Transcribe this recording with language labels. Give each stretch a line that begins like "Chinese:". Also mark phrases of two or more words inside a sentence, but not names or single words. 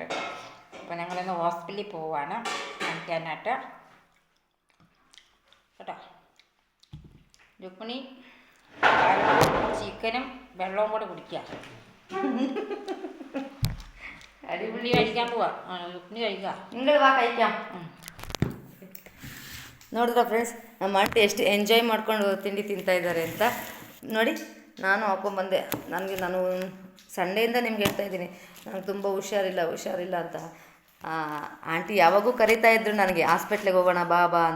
Malayalam: അപ്പോൾ ഞങ്ങളിന്ന് ഹോസ്പിറ്റലിൽ പോവാണ് കാണിക്കാനായിട്ട്. കേട്ടോ? രുക്മിണി ചിക്കനും വെള്ളവും കൂടെ കുടിക്കുക. അടിപൊളി കഴിക്കാൻ പോവാ. രുക്മിണി കഴിക്കുക. നിങ്ങൾ വാ കഴിക്കാം.
Kannada: ನೋಡಿದ್ರ ಫ್ರೆಂಡ್ಸ್, ನಮ್ಮ ಆಂಟಿ ಎಷ್ಟು ಎಂಜಾಯ್ ಮಾಡ್ಕೊಂಡು ತಿಂಡಿ ತಿಂತಾಯಿದ್ದಾರೆ ಅಂತ ನೋಡಿ. ನಾನು ಹಾಕ್ಕೊಂಬಂದೆ. ನಾನು ಸಂಡೆಯಿಂದ ನಿಮ್ಗೆ ಹೇಳ್ತಾಯಿದ್ದೀನಿ, ನನಗೆ ತುಂಬ ಹುಷಾರಿಲ್ಲ ಅಂತ. ಆಂಟಿ ಯಾವಾಗೂ ಕರೀತಾಯಿದ್ರು ನನಗೆ, ಹಾಸ್ಪಿಟ್ಲಿಗೆ ಹೋಗೋಣ ಬಾ ಅಂತ.